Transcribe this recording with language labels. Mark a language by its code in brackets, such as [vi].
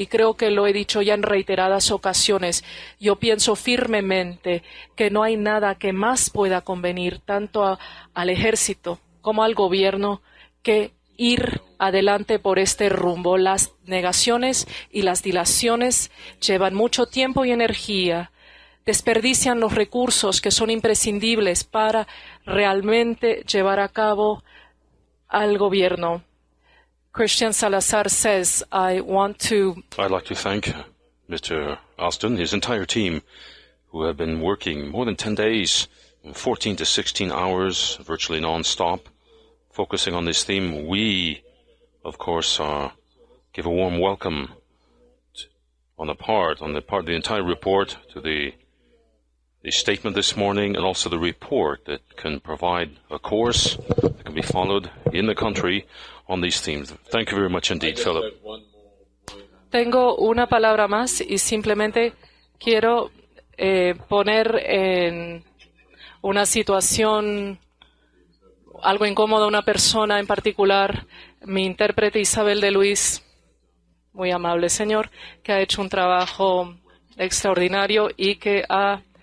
[es] Y creo que lo he dicho ya en reiteradas ocasiones. Yo pienso firmemente que no hay nada que más pueda convenir tanto al ejército como al gobierno que ir adelante por este rumbo. Las negaciones y las dilaciones llevan mucho tiempo y energía, desperdician los recursos que son imprescindibles para realmente llevar a cabo al gobierno. [en] Christian Salazar says, I'd like to thank Mr. Alston, his entire team, who have been working more than 10 days, 14 to 16 hours, virtually non-stop, focusing on this theme. We, of course, give a warm welcome on the part of the entire report to the the statement this morning and also the report that can provide a course that can be followed in the country on these themes. Thank you very much indeed, Philip. [es] Tengo una palabra más y simplemente quiero poner en una situación algo incómoda a una persona en particular, mi intérprete Isabel de Luis, muy amable señor, que ha hecho un trabajo extraordinario y que ha